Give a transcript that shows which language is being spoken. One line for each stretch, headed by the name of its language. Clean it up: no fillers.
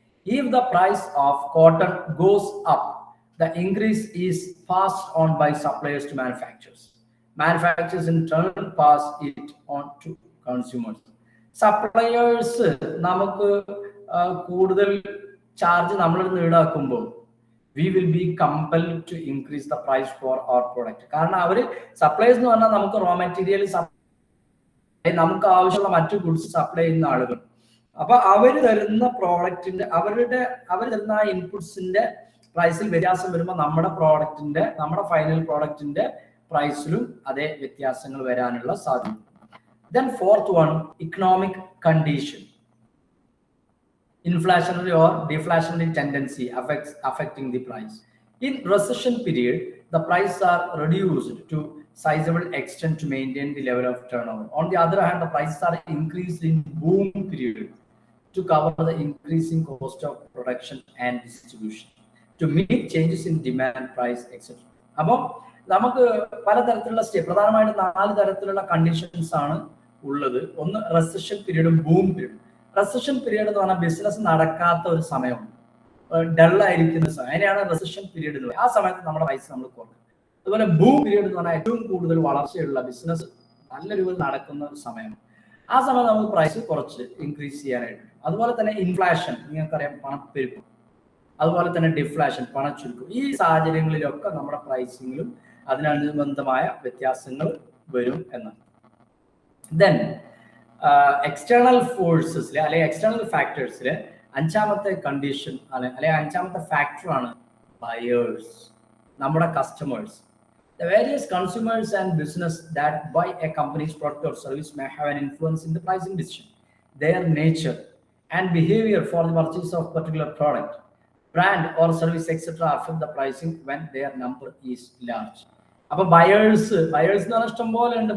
English: If the price of cotton goes up, the increase is passed on by suppliers to manufacturers. Manufacturers in turn pass it on to consumers. Suppliers
Malayalam: നമുക്ക് കൂടുതൽ charge നമ്മളിൽ നിന്ന് ഈടാക്കുമ്പോൾ
English: we will be compelled to increase the price for our product.
Malayalam: കാരണം അവര് supplies എന്ന് പറഞ്ഞാൽ നമുക്ക് raw material, നമുക്ക് ആവശ്യമുള്ള മറ്റു ഗുഡ്സ് സപ്ലൈ ചെയ്യുന്ന ആളുകൾ. അപ്പൊ അവര് തരുന്ന പ്രോഡക്റ്റിന്റെ അവർ തരുന്ന ആ ഇൻപുട്സിന്റെ പ്രൈസിൽ വ്യത്യാസം വരുമ്പോൾ നമ്മുടെ ഫൈനൽ പ്രോഡക്റ്റിന്റെ പ്രൈസിലും അതേ വ്യത്യാസങ്ങൾ വരാനുള്ള സാധ്യത.
English: Then fourth one, economic condition. Inflationary or deflationary tendency affecting the price. In recession period, the prices are reduced to sizable extent to maintain the level of turnover. On the other hand, the prices are increased in boom period to cover the increasing cost of production and distribution, to meet changes in demand, price, etc.
Malayalam: അപ്പോൾ നമുക്ക് പലതരത്തിലുള്ള പ്രധാനമായിട്ട് 4 തരത്തിലുള്ള conditions ആണ് ഉള്ളത്. ഒന്ന് recession പീരീഡും boom പീരീഡും. Recession period എന്ന് പറഞ്ഞാൽ ബിസിനസ് നടക്കാത്ത ഒരു സമയമാണ്, ഡള്ളായിരിക്കുന്ന സമയം, അതിനെയാണ് റെസഷൻ പീരീഡ് എന്ന് പറയുന്നത്. ആ സമയത്ത് നമ്മുടെ പൈസ നമ്മൾ കുറക്കും. അതുപോലെ ബൂം പീരീഡ് എന്ന് പറഞ്ഞാൽ ഏറ്റവും കൂടുതൽ വളർച്ചയുള്ള ബിസിനസ് നല്ല രൂപയിൽ നടക്കുന്ന ഒരു സമയമാണ്. ആ സമയം നമുക്ക് പ്രൈസ് കുറച്ച് ഇൻക്രീസ് ചെയ്യാനായിട്ട്. അതുപോലെ തന്നെ ഇൻഫ്ലേഷൻ, നിങ്ങൾക്കറിയാം, പണപ്പെരുപ്പം. അതുപോലെ തന്നെ ഡിഫ്ലേഷൻ, പണച്ചുരുക്കം. ഈ സാഹചര്യങ്ങളിലൊക്കെ നമ്മുടെ പ്രൈസിങ്ങിലും അതിനനുബന്ധമായ വ്യത്യാസങ്ങൾ വരും എന്നാണ്. ദെൻ എക്സ്റ്റേണൽ ഫോഴ്സസിലെ അല്ലെങ്കിൽ എക്സ്റ്റേണൽ ഫാക്ടേഴ്സിലെ അഞ്ചാമത്തെ കണ്ടീഷൻ അല്ലെങ്കിൽ അഞ്ചാമത്തെ ഫാക്ടറാണ് ബയേഴ്സ്, നമ്മുടെ customers.
English: The various consumers and business that buy a company's product or service may have an influence in the pricing decision. Their nature and behavior for the purchase of particular product, brand or service, etc. affect the pricing when their number is large.
Malayalam: അപ്പൊ buyers എന്ന് പറഞ്ഞാൽ ഇഷ്ടം പോലെ ഉണ്ട്.